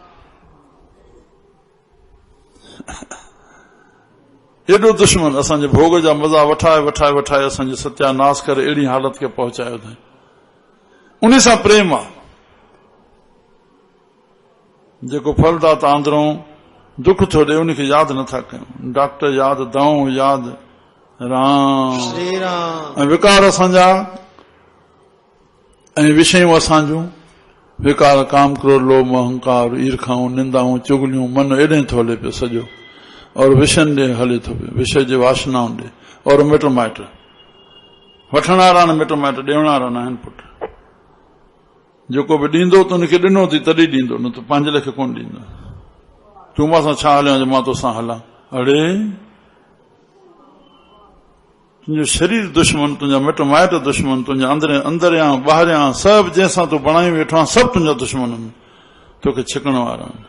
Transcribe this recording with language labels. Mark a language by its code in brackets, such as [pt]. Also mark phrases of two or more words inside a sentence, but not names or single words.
[sd] एॾो दुश्मन असांजे भोग जा मज़ा वठाए वठाए वठाए असांजो सत्यानाश करे अहिड़ी हालत खे पहुचायो अथई। उन सां प्रेम आहे जेको फलदाता अंदरों दुख थो ॾे उनखे यादि नथा कयूं। डॉक्टर यादि, दवाऊं यादि, राम श्री राम। ऐं विकार असांजा ऐं विषयूं असांजूं विकार, काम, क्रोध, लोभ, अहंकार, ईर्खाऊं, निंदाऊं, चुगलियूं, मन एॾे थो हले पियो सॼो, और विषयनि ॾे हले थो पियो, विषय जे वासनाउनि ॾे, और मिट माइट वठण वारा न, मिट माइट ॾियण वारा न आहिनि पुट। जेको बि ॾींदो त उनखे ॾिनो थी तॾहिं ॾींदो, न त पंहिंजे लेखे कोन ॾींदो। तूं मां छा हलिया जो मां तोसां हलां? अड़े तुंहिंजो शरीर दुश्मन, तुंहिंजा मिट माइट दुश्मन, तुंहिंजा अंदरियां ॿाहिरियां सभु जंहिंसां तूं बणाई वेठो आहे सभु तुंहिंजा दुश्मन आहिनि, तोखे छिकण वारा आहिनि।